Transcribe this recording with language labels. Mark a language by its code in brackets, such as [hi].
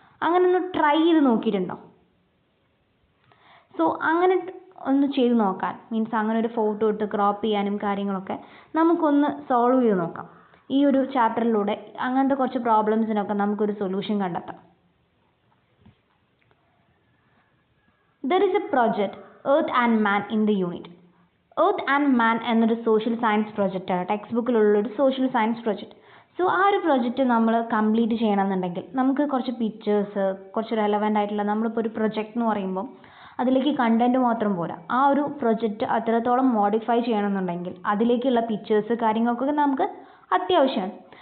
[ml] അങ്ങനെ ഒന്ന് ട്രൈ ചെയ്ത് നോക്കിയിട്ടുണ്ടോ? സോ അങ്ങനെ ഒന്ന് ചെയ്ത് നോക്കാൻ, മീൻസ് അങ്ങനെ ഒരു ഫോട്ടോ എടുത്ത് ക്രോപ്പ് ചെയ്യാനും കാര്യങ്ങളൊക്കെ നമുക്കൊന്ന് സോൾവ് ചെയ്ത് നോക്കാം. ഈ ഒരു ചാപ്റ്ററിലൂടെ അങ്ങനത്തെ കുറച്ച് പ്രോബ്ലംസിനൊക്കെ നമുക്കൊരു സൊല്യൂഷൻ കണ്ടെത്താം. [en] There is a project, Earth and Man in the unit. [ml] Earth and Man എന്നൊരു social science പ്രൊജക്റ്റാണ്, text ബുക്കിലുള്ളൊരു social science project. So ആ ഒരു പ്രൊജക്റ്റ് നമ്മൾ കംപ്ലീറ്റ് ചെയ്യണമെന്നുണ്ടെങ്കിൽ നമുക്ക് കുറച്ച് പിക്ചേഴ്സ്, കുറച്ച് റെലവൻ്റ് ആയിട്ടുള്ള, നമ്മളിപ്പോൾ ഒരു പ്രൊജക്റ്റ് എന്ന് പറയുമ്പം അതിലേക്ക് കണ്ടൻറ്റ് മാത്രം പോരാ. ആ ഒരു പ്രൊജക്റ്റ് അത്രത്തോളം മോഡിഫൈ ചെയ്യണമെന്നുണ്ടെങ്കിൽ അതിലേക്കുള്ള പിക്ചേഴ്സ് കാര്യങ്ങൾക്കൊക്കെ നമുക്ക് അത്യാവശ്യമാണ്.